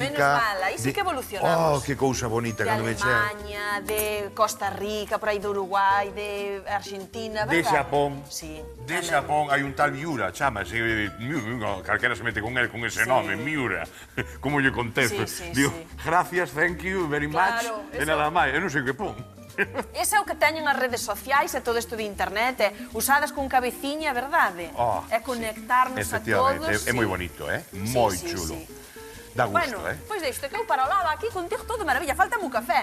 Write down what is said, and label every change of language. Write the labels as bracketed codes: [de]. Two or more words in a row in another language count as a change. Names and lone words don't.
[gl] Menos mal, aí sí que evolucionamos. Oh, que cousa bonita De cando me chega. Alemania, de Costa Rica, por aí de Uruguai, de Argentina, De verdade? Xapón. Sí. De tamén. Xapón hai un tal Miura, chamase, calquera se mete con él con ese Sí. nome, Miura. Como lle contesto? Sí, Digo, sí. gracias, [en] thank you, very much. [gl] Claro, E eso- nada máis, eu non sei que pon. Ese é o que teñen as redes sociais e todo isto de internet, usadas con cabeciña, verdade? Oh, é conectarnos a Efectivamente, todos. é moi bonito, moi Sí, chulo. sí. Dá gusto, Bueno, pois deixo que eu para o lado aquí contigo todo maravilla, falta un café.